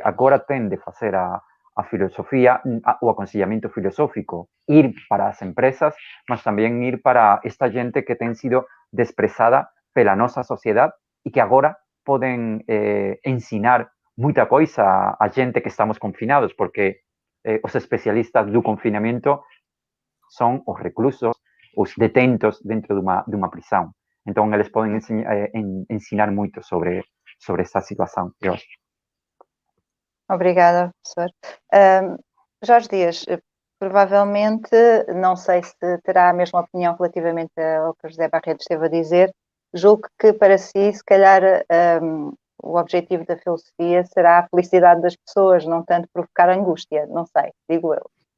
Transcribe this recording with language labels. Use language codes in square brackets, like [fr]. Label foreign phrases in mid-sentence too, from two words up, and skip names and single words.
[gl] agora ten de facer a filosofía, o aconsellamento filosófico, ir para as empresas, mas tamén ir para esta xente que ten sido desprezada pela nosa sociedade e que agora poden ensinar moita coisa a xente que estamos confinados, porque os especialistas do confinamento son os reclusos, os detentos dentro dunha prisão. Entón, eles poden ensinar moito sobre esta situación, eu acho. [pt] Obrigada, professor. Jorge Dias, provavelmente, não sei se terá a mesma opinião relativamente ao que José Barreto esteve a dizer, julgo que para si, se calhar, o objetivo da filosofia será a felicidade das pessoas, não tanto provocar angústia, não sei, digo eu.